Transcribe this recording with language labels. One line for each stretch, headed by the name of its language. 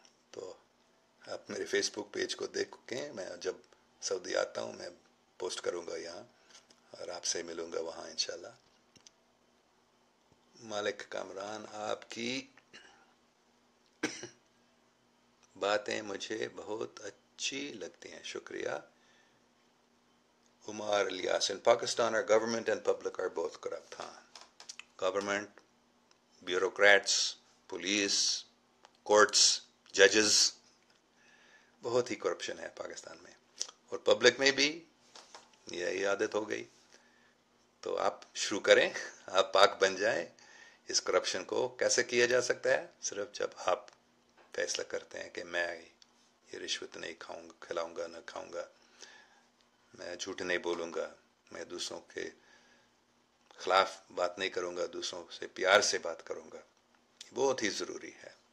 Urdu: تو آپ میرے فیس بک پیج کو دیکھیں، میں جب سعودی آتا ہوں میں پوسٹ کروں گا یہاں اور آپ سے ملوں گا وہاں انشاءاللہ. مالک کامران، آپ کی باتیں مجھے بہت اچھی لگتی ہیں. شکریہ.
English: Ammar Ilyas, in Pakistan our government and public are both corrupt.
Urdu: ہاں، گورنمنٹ، بیوروکریٹس، پولیس، کورٹس، ججز، بہت ہی کرپشن ہے پاکستان میں، اور پبلک میں بھی یہی عادت ہو گئی. تو آپ شروع کریں، آپ پاک بن جائیں. اس کرپشن کو کیسے کیا جا سکتا ہے؟ صرف جب آپ فیصلہ کرتے ہیں کہ میں یہ رشوت نہیں کھلاؤں گا، نہ کھاؤں گا، میں جھوٹ نہیں بولوں گا، میں دوسروں کے خلاف بات نہیں کروں گا، دوسروں سے پیار سے بات کروں گا. بہت ہی ضروری ہے.